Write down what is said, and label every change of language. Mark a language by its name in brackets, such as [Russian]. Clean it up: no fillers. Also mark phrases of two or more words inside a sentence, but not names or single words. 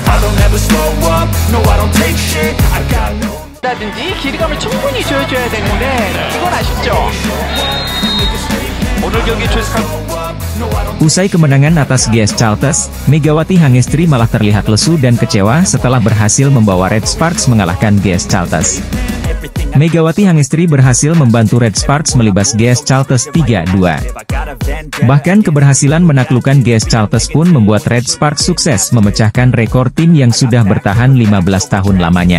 [English] don't ever slow up, no I don't take shit, I got no [Korean] 라든지 기대감을 충분히 줘줘야 되는데 이건 아쉽죠. 오늘 경기 최강. [Indonesian] Usai kemenangan atas GS Chartres, Megawati Hangestri malah terlihat lesu dan kecewa setelah berhasil membawa Red Sparks mengalahkan GS Chartres. Megawati Hangestri berhasil membantu Red Sparks melibas GS Chartres 3-2. Bahkan keberhasilan menaklukkan GS Chartres pun membuat Red Sparks sukses memecahkan rekor tim yang sudah bertahan 15 tahun lamanya.